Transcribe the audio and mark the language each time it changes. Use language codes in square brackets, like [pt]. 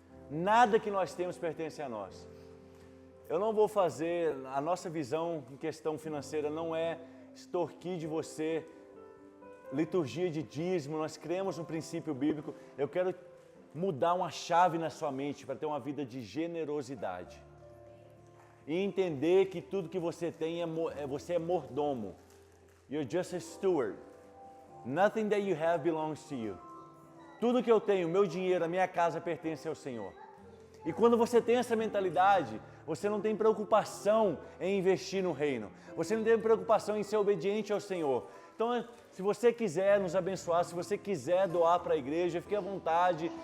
[pt] Nada que nós temos pertence a nós. Eu não vou fazer, a nossa visão em questão financeira não é extorquir de você liturgia de dízimo, nós cremos no princípio bíblico. Eu quero mudar uma chave na sua mente para ter uma vida de generosidade. E entender que tudo que você tem, você é mordomo. [en] You're just a steward. Nothing that you have belongs to you. [pt] Tudo que eu tenho, meu dinheiro, a minha casa pertence ao Senhor. E quando você tem essa mentalidade, você não tem preocupação em investir no reino. Você não tem preocupação em ser obediente ao Senhor. Então, se você quiser nos abençoar, se você quiser doar para a igreja, fique à vontade.